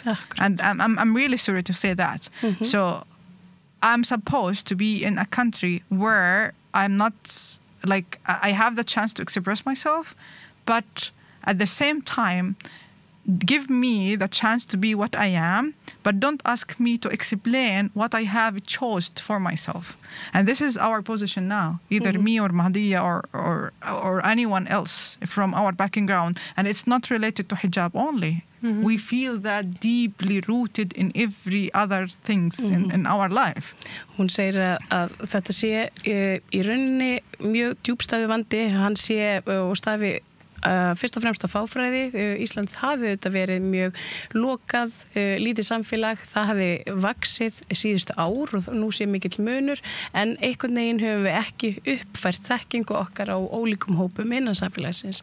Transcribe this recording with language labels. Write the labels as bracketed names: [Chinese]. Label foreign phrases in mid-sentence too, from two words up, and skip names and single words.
[English] And I'm really sorry to say that. So I'm supposed to be in a country where I'm not like I have the chance to express myself, but at the same time give me the chance to be what I am, but don't ask me to explain what I have chosen for myself. And this is our position now, either me or Mahdiya or anyone else from our background. And it's not related to hijab only. We feel that deeply rooted in every other things in our life. [Icelandic] Hún segir að þetta sé í rauninni mjög djúpstæði vandi, hann sé og stafi fyrst og fremst á fáfræði. Ísland hafi þetta verið mjög lokað, lítið samfélag, það hafi vaxið síðustu ár og nú sé mikill munur, en einhvern veginn höfum við ekki uppfært þekkingu okkar á ólíkum hópum innan samfélagsins.